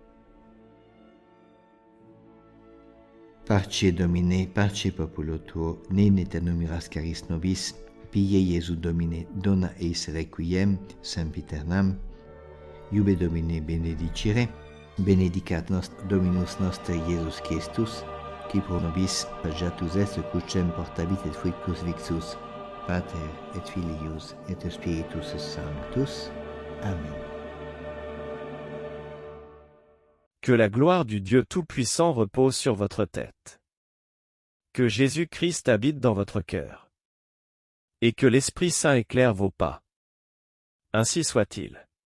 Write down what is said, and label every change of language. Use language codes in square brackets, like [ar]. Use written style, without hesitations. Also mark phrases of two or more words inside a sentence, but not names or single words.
[la] Parce Domine, parce populo tuo, ne in aeternum miras caris nobis, pie Iesu Domine, dona eis requiem, sempiternam, iube Domine benedicere, benedicat Dominus noster Iesus Christus, qui pro nobis paghiatus est crucem portabit et fuit crucifixus, Pater et Filius et Spiritus Sanctus. Amen. [fr] Que la gloire du Dieu Tout-Puissant repose sur votre tête. Que Jésus-Christ habite dans votre cœur. Et que l'Esprit Saint éclaire vos pas. Ainsi soit-il.